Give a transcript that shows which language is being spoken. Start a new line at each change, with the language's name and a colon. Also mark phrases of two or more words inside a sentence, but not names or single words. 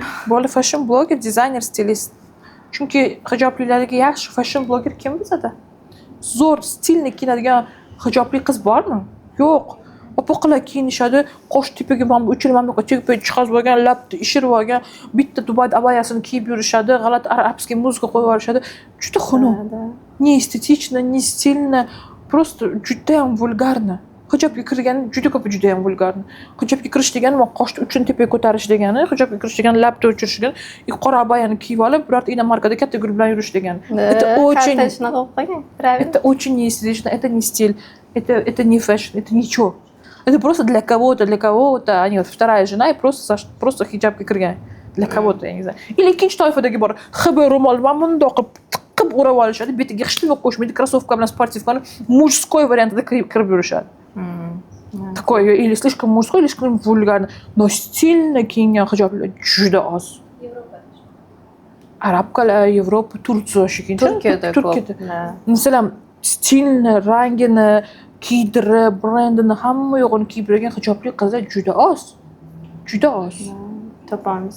Uzbek: Bo'li
English: fashion blogger,
Uzbek: dizayner, stilist. Chunki hijoblilarga yaxshi
English: fashion blogger
Uzbek: kim bizada? Zo'r stilni kiyinadigan hijobli qiz bormi? Yo'q. Opoqalar kiyinishadi, qosh tepaga mana bu uchirib, mana bu tepaga jihaz bo'lgan, labni ishirib olgan, bitta Dubayda abayasini kiyib yurishadi, g'alati arabskiy muzika qo'yib yuborishadi. Juda xunuk.
Russian: Не эстетично, не стильно, просто
Uzbek: juda ham vulgarni. Hijobga kirgani juda ko'p juda ham vulgarni. Hijobga kirish degani qoshni uchini tepaga ko'tarish degani, hijobga kirish degani labni o'chirish degani, qora abayani kiyib olib, birorta inomarkada katta gul bilan yurish degani.
Russian: Это очень неестественно, это не стиль, это не фэшн, это ничего. Это просто для кого-то, они вот вторая жена и просто
Uzbek: хиджабga kirgan.
Russian: Для кого-то, я не знаю. Или
Uzbek: ikkinchi toifadagi bor. Xb ro'mol bilan bundoq qilib o'rab olishadi, betiga hech nima qo'shmaydi, krossovka bilan sportivkani mujskoy variantida kirib yurishadi.
Russian: Такое или слишком мужской, или слишком вульгарно, но стильно
Uzbek: kiyingan hijoblar juda oz. Arabkalar, Yevropa, Turkiya shekilli. Turkiyada. Masalan, stilni, rangini, kiydirib, brendini hamma yo'g'ini kiyib yurgan hijobli qizlar juda oz. Juda oz. Topamiz.